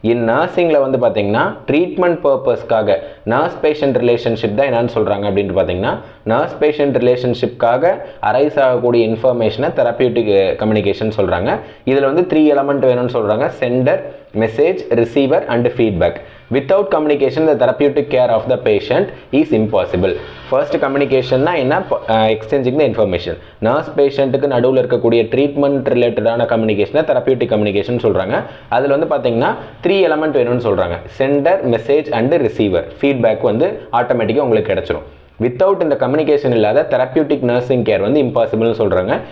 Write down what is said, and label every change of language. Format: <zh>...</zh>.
<ta>நர்சிங்கில் வந்து பார்த்தீங்கன்னா ட்ரீட்மெண்ட் பர்பஸ்க்காக நர்ஸ் பேஷண்ட் ரிலேஷன்ஷிப் தான் என்னன்னு சொல்கிறாங்க அப்படின்ட்டு பார்த்தீங்கன்னா நர்ஸ் பேஷண்ட் ரிலேஷன்ஷிப்காக அரைஸ் ஆகக்கூடிய இன்ஃபர்மேஷனை தெரப்பியூட்டிக் கம்யூனிகேஷன் சொல்கிறாங்க. இதில் வந்து 3 எலமெண்ட் வேணும்னு சொல்கிறாங்க: centre, message, receiver and feedback.</ta> <en>Without communication, the therapeutic care of the patient is impossible. First communicationனா</en> <ta>என்ன,</ta> <en>exchanging the information.</en> <ta>நர்ஸ் பேஷண்ட்டுக்கு நடுவில் இருக்கக்கூடிய ட்ரீட்மெண்ட் ரிலேட்டடான கம்யூனிகேஷனை தெரப்பியூட்டிக் கம்யூனிகேஷன் சொல்கிறாங்க. அதில் வந்து பார்த்தீங்கன்னா 3 எலமெண்ட் வேணும்னு சொல்கிறாங்க: centre, message and receiver. Feedback வந்து ஆட்டோமேட்டிக்காக உங்களுக்கு கிடச்சிரும். வித்தவுட் இந்த கம்யூனிகேஷன் இல்லாத தெரப்பியூட்டிக் நர்சிங் கேர் வந்து இம்பாசிபிள்னு சொல்கிறாங்க.</ta>